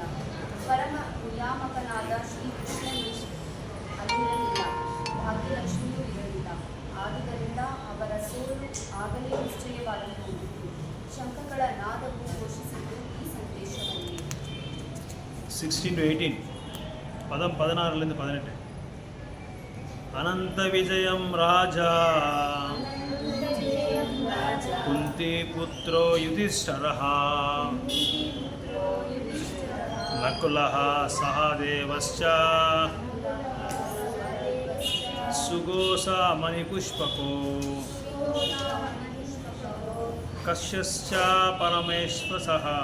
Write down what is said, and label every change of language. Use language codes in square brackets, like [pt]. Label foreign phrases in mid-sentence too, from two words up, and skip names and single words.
[kn] ಪರಮ ನಿಯಾಮಕನಾದ ಶ್ರೀಕೃಷ್ಣನು ಅಲ್ಲಿರಲಿಲ್ಲ, ಭಾಗ್ಯಲಕ್ಷ್ಮಿಯೂ ಇರಲಿಲ್ಲ. ಆದುದರಿಂದ ಅವರ ಸೋಲು ಆಗಲೇ ನಿಶ್ಚಯವಾದಂತಿತ್ತು. ಶಂಖಗಳ ನಾದವು ಘೋಷಿಸಿದ್ದು ಈ ಸಂದೇಶವನ್ನೇ. [sa] 16 to 18 ಪದಂ 16 18 ಅನಂತ ವಿಜಯಂ ರಾಜ ಕುಂತಿ ಪುತ್ರೋ ಯುಧಿಷ್ಠರಃ ನಕುಲಃ ಸಹದೇವಶ್ಚ ಸುಗೋಸಾ ಮಣಿಪುಷ್ಪಕೋ ಕಶ್ಯಶ್ಚ ಪರಮೇಶ್ವರಃ